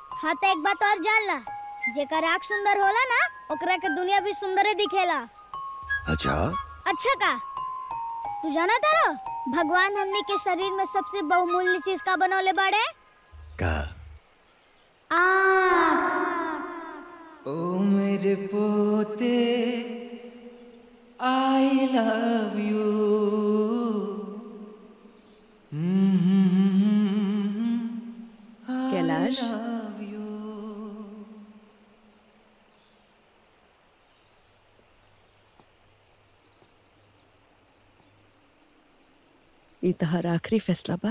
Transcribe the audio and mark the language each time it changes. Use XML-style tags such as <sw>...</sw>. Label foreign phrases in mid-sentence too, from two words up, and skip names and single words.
<bho>हाँ तो एक बात और जान ला, जेकर आँख सुंदर होला ना ओकरा के दुनिया भी सुंदरे दिखेला। अच्छा अच्छा का तू जाना तारो भगवान हमने के शरीर में सबसे बहुमूल्य चीज का बनौले बाड़े? का? आँख। ओ मेरे पोते</bho> <en>I love you.</en> <bho>कैलाश ई तहार आखिरी फैसला बा?</bho>